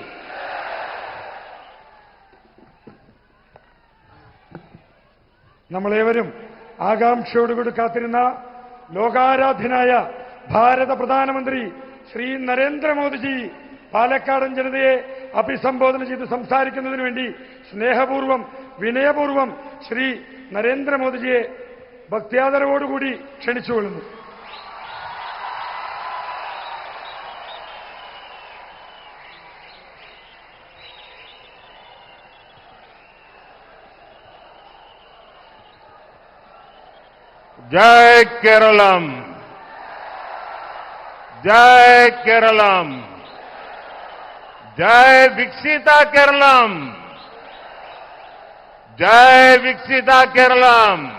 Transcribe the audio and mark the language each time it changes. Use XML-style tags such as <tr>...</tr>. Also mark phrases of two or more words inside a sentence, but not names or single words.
<ml>നമ്മളേവരും ആകാംക്ഷയോടുകൂടി കാത്തിരുന്ന ലോകാരാധ്യനായ ഭാരത പ്രധാനമന്ത്രി ശ്രീ നരേന്ദ്രമോദിജി പാലക്കാടൻ ജനതയെ അഭിസംബോധന ചെയ്ത് സംസാരിക്കുന്നതിന് വേണ്ടി സ്നേഹപൂർവ്വം, വിനയപൂർവ്വം ശ്രീ നരേന്ദ്രമോദിജിയെ ഭക്തിയാദരവോടുകൂടി ക്ഷണിച്ചുകൊള്ളുന്നു.</ml> <hi>जय केरलम, जय केरलम, जय विकसिता केरलम, जय विकसिता केरलम.</hi>